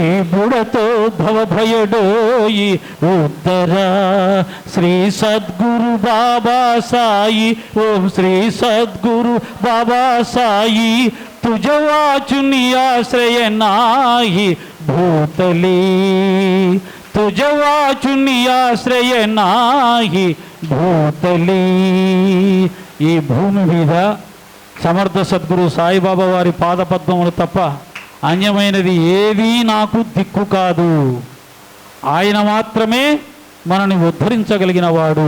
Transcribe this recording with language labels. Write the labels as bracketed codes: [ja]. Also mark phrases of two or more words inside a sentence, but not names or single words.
[mr] बुडतो भव भयडोई उद्धरा, श्री सद्गुरु बाबा साई, ओम श्री सद्गुरु बाबा साई, तुझ वाचुनी आश्रय नाही भूतली, तुझ वाचुनी आश्रय नाही భూతలి. [te] ఈ భూమి మీద సమర్థ సద్గురు సాయిబాబా వారి పాదపద్మములు తప్ప అన్యమైనది ఏదీ నాకు దిక్కు కాదు. ఆయన మాత్రమే మనని ఉద్ధరించగలిగిన వాడు.